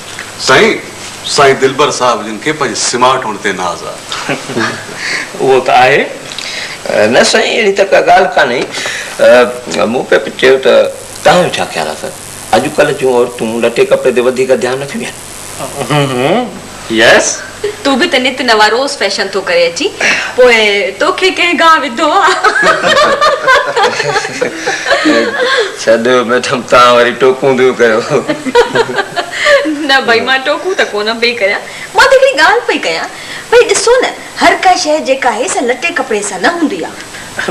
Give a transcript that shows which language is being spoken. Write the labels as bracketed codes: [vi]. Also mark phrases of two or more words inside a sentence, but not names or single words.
[sd] साईं दिलबर साहब जिन खे पंहिंजे स्मार्ट हुअण ते नाज़ आहे। उहो त आहे। न साईं, अहिड़ी त का ॻाल्हि कान्हे। मूं पियो चयो त तव्हांजो छा ख़्यालु आहे सर? अॼुकल्ह जूं औरतूं लटे कपिड़े ते वधीक ध्यानु नथियूं ॾियनि। यस। तू भी त नित नवा रोज फैशन तो करे अची, पोइ तोखे कंहिं गांव विधो आहे। छॾियो मैडम, तव्हां वरी टोकूं थियूं कयो। न भाई, मां टोकूं त कोन पई कयां, मां त हिकिड़ी ॻाल्हि पई कयां। भई ॾिसो न, हर का शइ जेका आहे सा लटे कपिड़े सां न हूंदी आहे।